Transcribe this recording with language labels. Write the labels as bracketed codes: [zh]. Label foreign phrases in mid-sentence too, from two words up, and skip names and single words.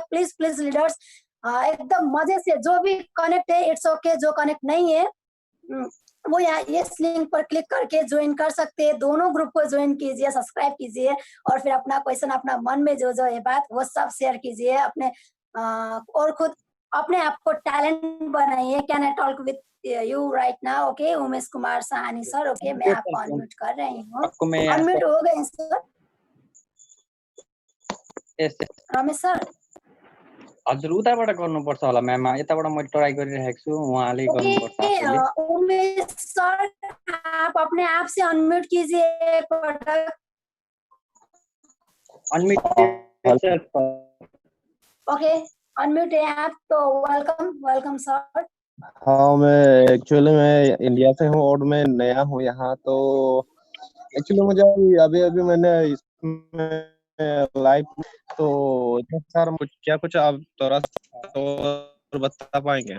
[hi] प्लीज लीडर्स एकदम मजे से, जो भी कनेक्ट है [en] it's okay, [hi] जो कनेक्ट नहीं है वो यहाँ इस लिंक पर क्लिक करके ज्वाइन कर सकते हैं। दोनों ग्रुप को ज्वाइन कीजिए, सब्सक्राइब कीजिए, और फिर अपना क्वेश्चन, अपना मन में जो है बात, वो सब शेयर कीजिए अपने, और खुद अपने आप को टैलेंट बनाइए। [en] Can I talk with you right now? [hi] ओके उमेश कुमार सहानी सर। ओके, मैं आपको अनम्यूट कर रही हूँ। अनम्यूट हो गए सर? यस रमेश सर [ne] हजुर उताबाट गर्नुपर्छ होला म्याम, यताबाट मैले ट्राई गरिरहेको छु, उहाँले गर्नुपर्छ आफूले। [hi] उमेश सर आप अपने आप से अनम्यूट कीजिए [ne] एक पटक। [hi] अनम्यूट ओके अनम्यूट है आप, तो वेलकम सर। हाँ, मैं एक्चुअली मैं इंडिया से हूँ और मैं नया हूँ यहाँ, तो एक्चुअली मुझे अभी मैंने इसमें लाइव, तो सर कुछ आप थोड़ा तो बता पाएंगे